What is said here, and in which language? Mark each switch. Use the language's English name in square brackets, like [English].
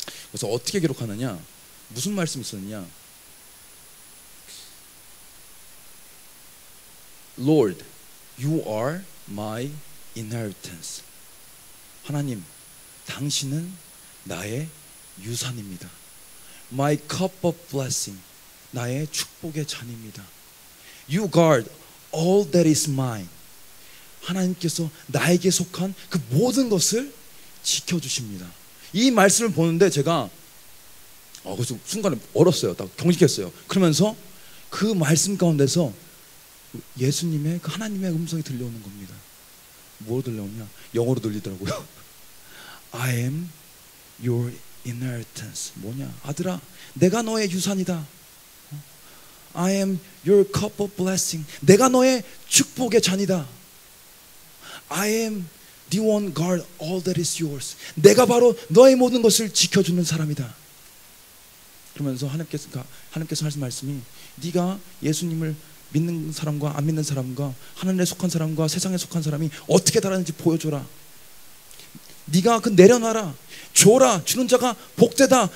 [Korean] 그래서 어떻게 기록하느냐, 무슨 말씀이 있었느냐, [English] Lord, you are my inheritance. [Korean] 하나님, 당신은 나의 유산입니다. [English] My cup of blessing. [Korean] 나의 축복의 잔입니다. [English] You guard all that is mine. [Korean] 하나님께서 나에게 속한 그 모든 것을 지켜주십니다. 이 말씀을 보는데 제가 그래서 순간에 얼었어요. 딱 경직했어요. 그러면서 그 말씀 가운데서 예수님의 그 하나님의 음성이 들려오는 겁니다. 뭐로 들려오냐? 영어로 들리더라고요. [English] I am your inheritance. [Korean] 뭐냐? 아들아, 내가 너의 유산이다. [English] I am your cup of blessing. [Korean] 내가 너의 축복의 잔이다. [English] I am the one guard all that is yours. [Korean] 내가 바로 너의 모든 것을 지켜주는 사람이다. 그러면서 하나님께서 하신 말씀이 네가 예수님을 믿는 사람과 안 믿는 사람과 하늘에 속한 사람과 세상에 속한 사람이 어떻게 다른지 보여줘라. 네가 그 내려놔라. 줘라. 주는 자가 복되다.